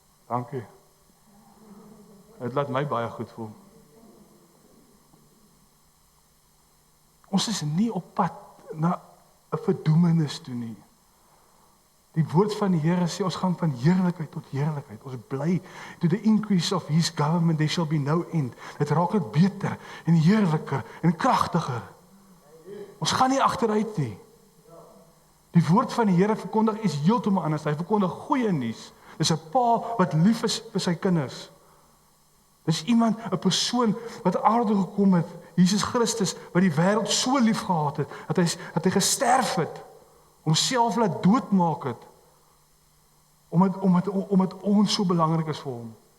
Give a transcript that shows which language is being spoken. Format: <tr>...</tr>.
<af>Dankie. Dit laat my baie goed voel. Ons is nie op pad na 'n verdoemenis toe nie. Die woord van die Here sê ons gaan van heerlikheid tot heerlikheid. Ons bly</af> <en>to the increase of his government there shall be no end.</en> <af>Dit raak net beter en heerliker en kragtiger. Ons gaan nie agteruit nie. Die woord van die Here verkondig is heeltemal anders. Hy verkondig goeie nuus. Dis 'n pa wat lief is vir sy kinders. Dis iemand, 'n persoon wat aarde gekom het, Jesus Christus, wat die wêreld so lief gehad het, dat hy gesterf het, homself laat doodmaak het, omdat ons so belangrik is vir hom.</af>